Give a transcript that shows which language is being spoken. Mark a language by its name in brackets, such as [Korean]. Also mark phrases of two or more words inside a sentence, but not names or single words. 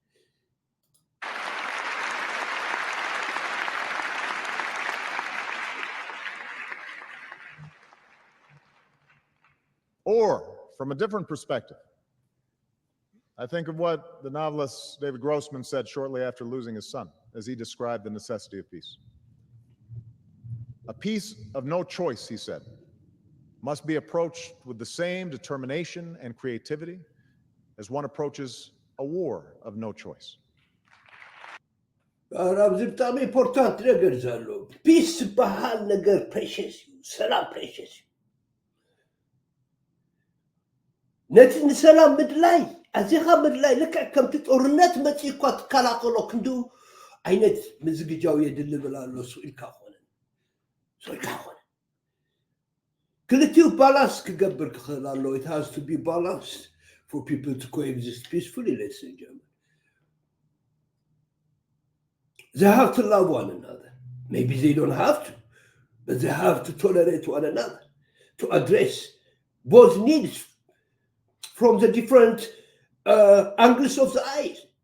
[English] Or, from a different perspective, I think of what the novelist David Grossman said shortly after losing his son, as he described the necessity of peace. A peace of no choice, he said, must be approached with the same determination and creativity as one approaches a war of no choice. [Tigrinya] important ነገር ዘሎ peace በሃል ነገር precious ሰላም precious ነቲ ንሰላም ምድላይ ኣዚኻ ምድላይ ልክዕ ከምቲ ጦርነት መፂእኳ ትከላኸሎ ክንዱ ዓይነት ምዝግጃው የድል ብላሎ ስኢልካ ኾነ ክልቲኡ ባላንስ ክገብር ክኽእል ኣሎ [English] it has to be balanced for people to coexist peacefully, ladies and gentlemen. They have to love one another. Maybe they don't have to, but they have to tolerate one another, to address both needs from the different angles of the eyes.